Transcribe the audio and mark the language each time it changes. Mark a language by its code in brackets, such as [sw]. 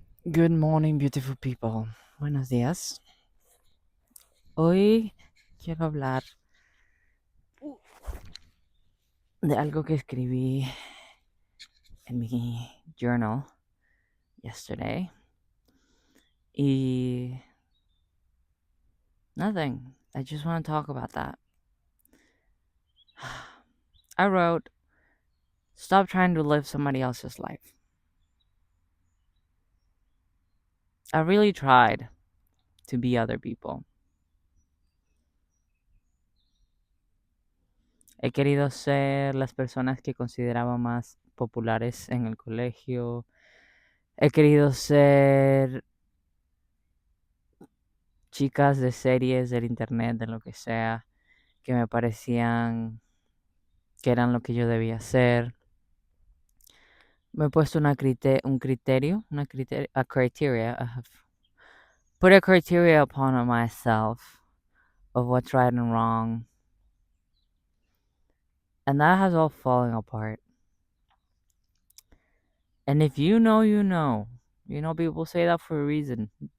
[en] Good morning, beautiful people. [es] Buenos días. Hoy quiero hablar de algo que escribí en mi [en] journal yesterday. [es] Y [en] nothing. I just want to talk about that. I wrote, stop trying to live somebody else's life. I really tried to be other people. [es] He querido ser las personas que consideraba más populares en el colegio. He querido ser chicas de series del internet, de lo que sea, que me parecían que eran lo que yo debía hacer. Me he puesto un criterio, [en] a criteria. I have put a criteria upon myself of what's right and wrong, and that has all fallen apart. And if you know, you know. You know, people say that for a reason.